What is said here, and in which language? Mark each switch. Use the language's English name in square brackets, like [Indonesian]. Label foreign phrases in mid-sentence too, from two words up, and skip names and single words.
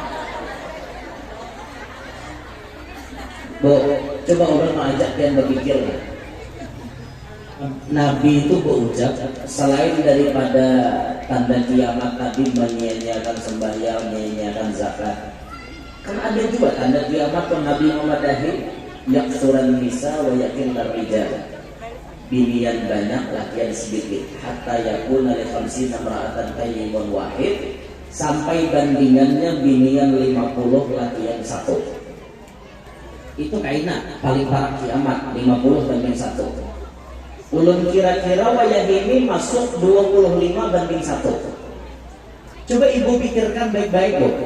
[Indonesian] Coba orang mengajak kalian berpikir. Nabi itu berucap selain daripada tanda kiamat Nabi menyia-nyiakan sembahyang, menyia-nyiakan zakat. [Banjar] Kan ada juga tanda kiamat pun Nabi memadahi [Arabic] يكثر النساء ويقل الرجال. [Banjar] Binian banyak, lakian sedikit. [Arabic] حتى يكون لخمسين امرأة قيم واحد. [Banjar] Sampai bandingannya binian 50, lakian 1. Itu kaina paling parah kiamat 50 banding 1. Ulun kira-kira wayah ini masuk 25 banding 1. [Indonesian] Coba ibu pikirkan baik-baik, Bu.